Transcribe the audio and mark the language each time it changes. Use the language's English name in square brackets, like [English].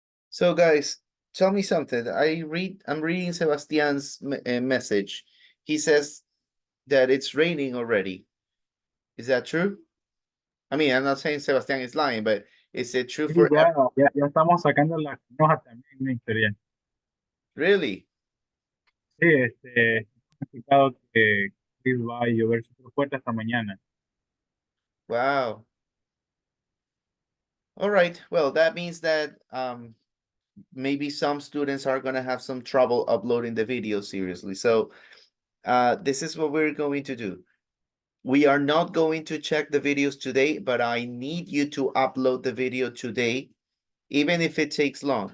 [English] So guys, tell me something. I'm reading Sebastian's message. He says that it's raining already. Is that true? I mean, I'm not saying Sebastian is lying, but is it true [Spanish] Sí, [English] for [Spanish] ya estamos sacando las hojas también, mister, ya. [English] really? [Spanish] Sí, he explicado que va a llover súper fuerte hasta mañana. [English] Wow. All right. Well, that means that maybe some students are going to have some trouble uploading the video seriously. So this is what we're going to do. We are not going to check the videos today, but I need you to upload the video today, even if it takes long.